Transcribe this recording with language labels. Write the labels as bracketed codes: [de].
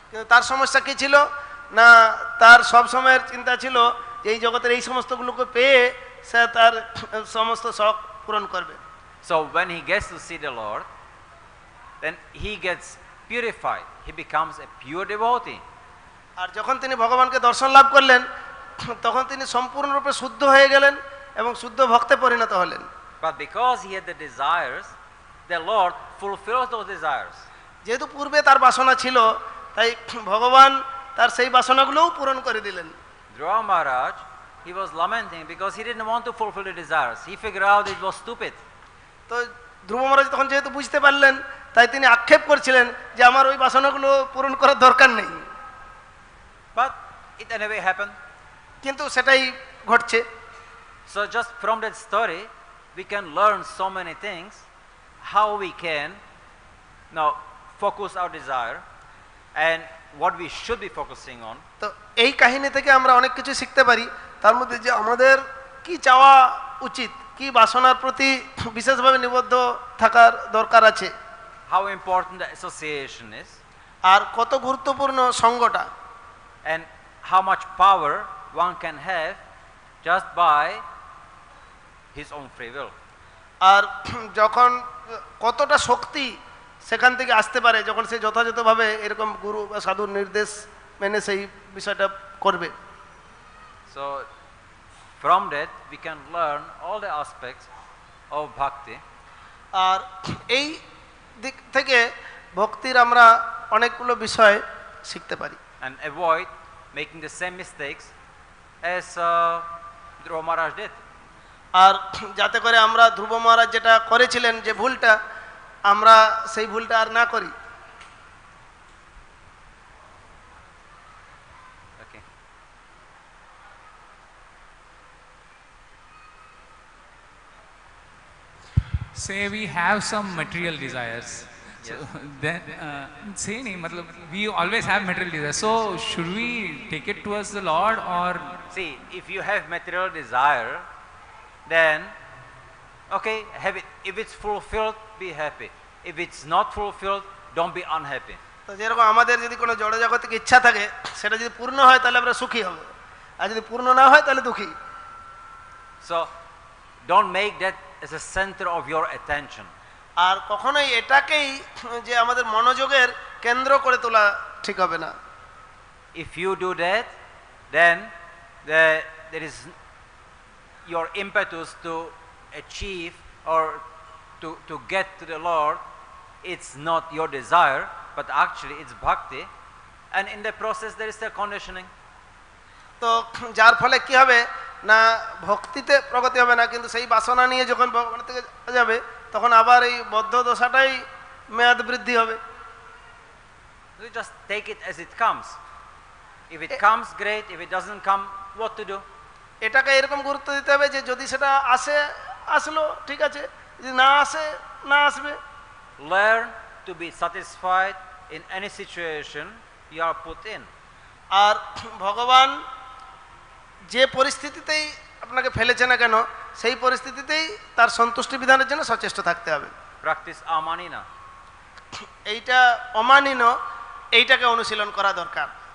[bn] কিন্তু তার সমস্যা কি ছিল না, তার সব সময়ের চিন্তা ছিল যে এই জগতের এই সমস্তগুলোকে পেয়ে সে তার সমস্ত শখ পূরণ করবে। [en] So when he gets to see the Lord, then he gets purified. He becomes a pure devotee. [bn] আর যখন তিনি ভগবানকে দর্শন লাভ করলেন, তখন তিনি সম্পূর্ণরূপে শুদ্ধ হয়ে গেলেন এবং শুদ্ধ ভক্তে পরিণত হলেন। [en] But because he had the desires, the Lord fulfills those desires. [bn] যেহেতু পূর্বে তার বাসনা ছিল, তাই ভগবান তার সেই বাসনাগুলোও পূরণ করে দিলেন। [en] Dhruva Maharaj, he was lamenting because he didn't want to fulfill the desires. He figured out it was stupid. [bn] তো ধ্রুব মহারাজ তখন যেহেতু বুঝতে পারলেন, তাই তিনি আক্ষেপ করছিলেন যে আমার ওই বাসনাগুলো পূরণ করার দরকার নেই। [en] But it anyway happened. [bn] কিন্তু সেটাই ঘটছে। [en] So just from that story, we can learn so many things, how we can now focus our desire and what we should be focusing on. [bn] তো এই কাহিনী থেকে আমরা অনেক কিছু শিখতে পারি, তার মধ্যে যে আমাদের কি চাওয়া উচিত, কি বাসনার প্রতি বিশেষভাবে নিবদ্ধ থাকার দরকার আছে, [en] How important the association is, [bn] আর কত গুরুত্বপূর্ণ সঙ্গটা, [en] and how much power one can have just by his own free will. [bn] আর যখন কতটা শক্তি সেখান থেকে আসতে পারে যখন সে যথাযথভাবে এরকম গুরু বা সাধুর নির্দেশ মেনে সেই বিষয়টা করবে। [en] So from that we can learn all the aspects of bhakti. [bn] আর এই দিক থেকে ভক্তির আমরা অনেকগুলো বিষয় শিখতে পারি। [en] And avoid making the same mistakes as Dhruva Maharaj did. [bn] আর যাতে করে আমরা ধ্রুব মহারাজ যেটা করেছিলেন যে ভুলটা, আমরা সেই ভুলটা আর না করি। [en] Okay. Say we have some material desires. So Yes. then say [hi] nahi matlab [en] we always have material desires. So should we take it towards the Lord or See, if you have material desire, then okay, have it. If it's fulfilled, be happy. If it's not fulfilled, don't be unhappy. [bn] তো যেরকম আমাদের যদি কোনো জড়জাগতিক ইচ্ছা থাকে, সেটা যদি পূর্ণ হয় তাহলে আমরা সুখী হব, আর যদি পূর্ণ না হয় তাহলে দুঃখী। [en] So don't make that as a center of your attention. [bn] আর কখনোই এটাকেই যে আমাদের মনোযোগের কেন্দ্র করে তোলা ঠিক হবে না। [en] If you do that, then there is your impetus to achieve or to get to the Lord. It's not your desire, but actually it's bhakti, and in the process there is a conditioning. [bn] তো যার ফলে কি হবে না, ভক্তিতে প্রগতি হবে না, কিন্তু সেই বাসনা নিয়ে যখন ভগবানের থেকে যাবে তখন আবার এই বদ্ধ দশাটাই মেয়াদ বৃদ্ধি হবে। [en] You just take it as it comes. If it comes, great. If it doesn't come, what to do? [bn] এটাকে এরকম গুরুত্ব দিতে হবে যে যদি সেটা আসে আসলো ঠিক আছে, যদি না আসে না আসবে। [en] Learn to be satisfied in any situation you are put in. [bn] আর ভগবান যে পরিস্থিতিতেই আপনাকে ফেলেছে না কেন, সেই পরিস্থিতিতেই তার সন্তুষ্টি বিধানের জন্য সচেষ্ট থাকতে হবে। [en] Practice amanina. [bn] এইটা অমানিন, এইটাকে অনুশীলন করা দরকার।